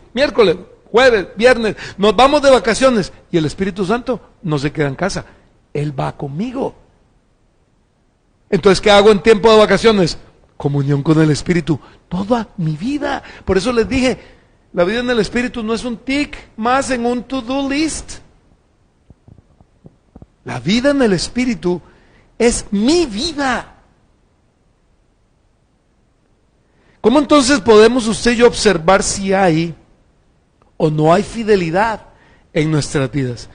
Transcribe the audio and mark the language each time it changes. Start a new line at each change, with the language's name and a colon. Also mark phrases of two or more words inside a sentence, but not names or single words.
Spanish: Miércoles, jueves, viernes, nos vamos de vacaciones. Y el Espíritu Santo no se queda en casa. Él va conmigo. Entonces, ¿qué hago en tiempo de vacaciones? Comunión con el Espíritu. Toda mi vida. Por eso les dije, la vida en el Espíritu no es un tic más en un
English: to-do list.
Spanish: La vida en el Espíritu es mi vida. ¿Cómo entonces podemos usted y yo observar si hay o no hay fidelidad en nuestras vidas?